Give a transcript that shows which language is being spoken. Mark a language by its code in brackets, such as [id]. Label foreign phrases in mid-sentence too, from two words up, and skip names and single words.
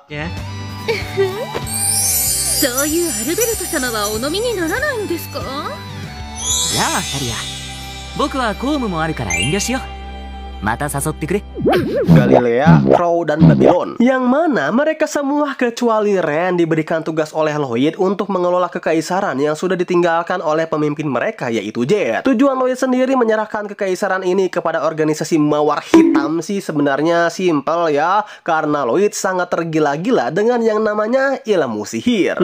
[id] Ya. [ja] そういうアルベルト様はお飲みにならないんですか? やあタリア、僕は公務もあるから遠慮しよう。また誘ってくれ。 [id] Galilea, Crow, dan Babylon. Yang mana mereka semua kecuali Ren diberikan tugas oleh Lloyd untuk mengelola kekaisaran yang sudah ditinggalkan oleh pemimpin mereka, yaitu Jet. Tujuan Lloyd sendiri menyerahkan kekaisaran ini kepada organisasi Mawar Hitam sih sebenarnya simpel ya, karena Lloyd sangat tergila-gila dengan yang namanya ilmu sihir.